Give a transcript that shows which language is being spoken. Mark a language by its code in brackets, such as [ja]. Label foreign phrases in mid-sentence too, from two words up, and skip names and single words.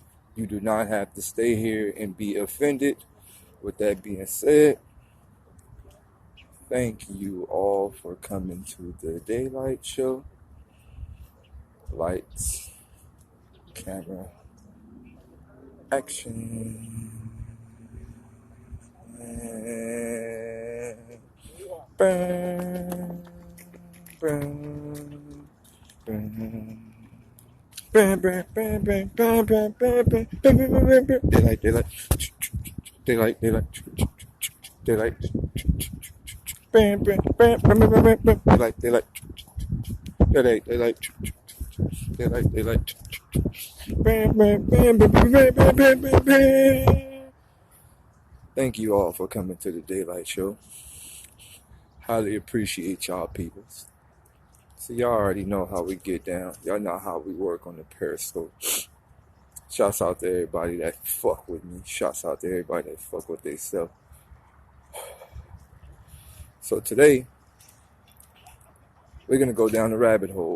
[en] You do not have to stay here and be offended. With that being said, thank you all for coming to the DayLyt show. Lights, camera, action. Bam, bam, bam. Bam, bam, bam, bam, bam, bam, bam, bam, bam, bam, bam, bam. DayLyt, bam, bam, bam, bam, bam, bam, bam. DayLyt, bam, bam, bam, bam, bam, bam, bam, bam, bam. Thank you all for coming to the DayLyt show. Highly appreciate y'all peoples. So y'all already know how we get down. Y'all know how we work on the Periscope. Shouts out to everybody that fuck with me. Shouts out to everybody that fuck with themselves. So today, we're going to go down the rabbit hole.